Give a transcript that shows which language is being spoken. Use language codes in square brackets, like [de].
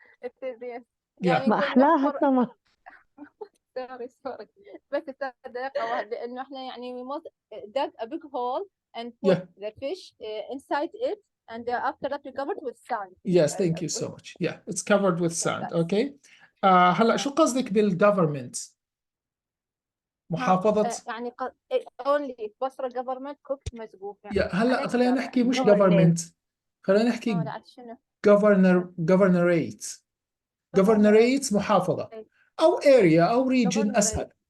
[en] it is yes [ar] يعني أحلاها سما [en] sorry [ar] بس صدق لأنه إحنا يعني [en] we must dug a big hole and Yeah. put the fish inside it, and after that we cover it with sand. Yes, thank you so much. Yeah, it's covered with sand. that's- Okay. [ar] هلا شو قصدك بالgovernment؟ محافظة. يعني only بصرة [en] government cooked [ar] مسقوفة. يا هلا خلينا نحكي مش [en] Governorate. [ar] government، خلينا نحكي لا شنو؟ [en] governorate. [ar] governorate محافظة أو area أو region أسهل.